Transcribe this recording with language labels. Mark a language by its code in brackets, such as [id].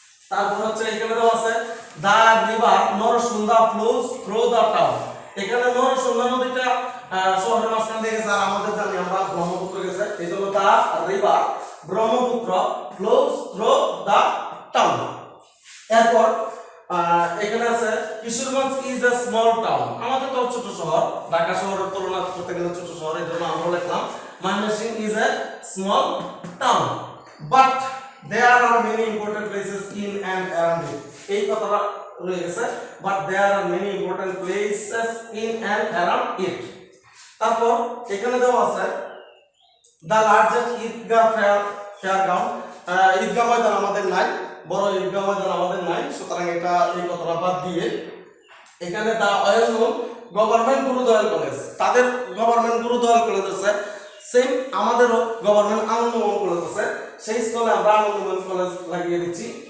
[bn] তারপর হচ্ছে এখানে দেওয়া আছে [en] the river Narsunda flows through the town, [bn] এখানে নরসুন্দা নদীটা শহরের মাঝখান দিয়ে গেছে, আর আমাদের জানি আমরা ব্রহ্মপুত্র গেছে, এই জন্য [en] The river Brahmaputra flows through the town. [bn] এরপর এখানে আছে [en] Kishoreganj is a small town, [bn] আমাদের তো ছোট শহর, ঢাকা শহরের তুলনা করতে গেলে ছোট শহর, এই জন্য আমরা লিখলাম [en] Mymensingh is a small town, but there are many important places in and around it. [bn] এই কথাটা রয়ে গেছে, [en] but there are many important places in and around it. [bn] তারপর এখানে দেওয়া আছে [en] the largest [bn] ঈদগাহ [en] fairground. [bn] ঈদগাহ ময়দান আমাদের নাই, বড় ঈদগাহ ময়দান আমাদের নাই, সুতরাং এটা এই কথাটা বাদ দিয়ে এখানে [en] the well known government Gurudayal college, [bn] তাদের গভর্নমেন্ট গুরুদয়াল কলেজ আছে, সেম আমাদেরও গভর্নমেন্ট আনন্দমোহন কলেজ আছে, সেই স্কুলে আমরা আনন্দমোহন কলেজ লাগিয়ে দিচ্ছি।